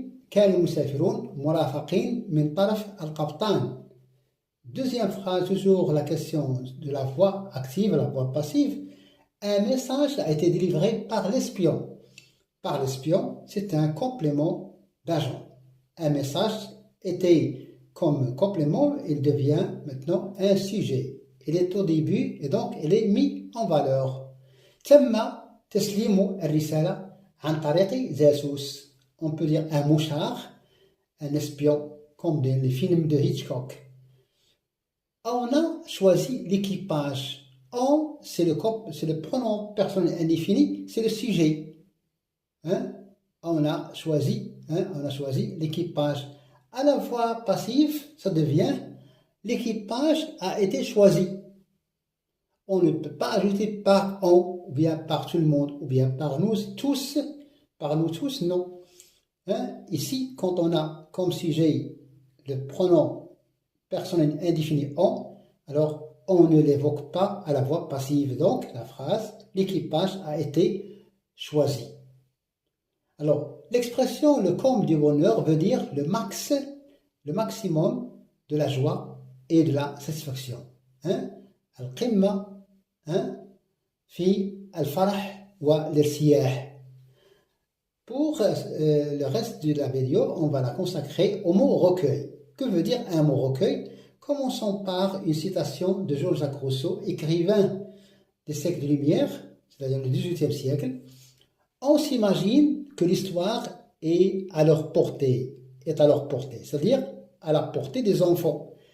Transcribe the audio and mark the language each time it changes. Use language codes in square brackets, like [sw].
[ar] كان المسافرون مرافقين من طرف القبطان. [fr] Deuxième phrase, toujours la question de la voix active, la voix passive. Un message a été délivré par l'espion. Par l'espion, c'est un complément d'agent. Un message était comme complément, il devient maintenant un sujet. Il est au début et donc il est mis en valeur. [ar] تم تسليم الرسالة عن طريق جاسوس. [fr] On peut dire un mouchard, un espion, comme dans les films de Hitchcock. On a choisi l'équipage. On, c'est le pronom personnel indéfini, c'est le sujet. On a choisi l'équipage. À la voix passive, ça devient l'équipage a été choisi. On ne peut pas ajouter par on, ou bien par tout le monde, ou bien par nous tous. Par nous tous, non. Ici, quand on a comme sujet le pronom personnel indéfini on, alors on ne l'évoque pas à la voix passive. Donc, la phrase, l'équipage a été choisi. Alors, l'expression le comble du bonheur veut dire le maximum de la joie et de la satisfaction. [ar] القمة في الفرح والارتياح. [fr] Pour le reste de la vidéo, on va la consacrer au mot recueil. Que veut dire un mot recueil? Commençons par une citation de Jean-Jacques Rousseau, écrivain des siècles de lumière, c'est-à-dire le XVIIIe siècle. On s'imagine que l'histoire est à leur portée, c'est-à-dire à la portée des enfants.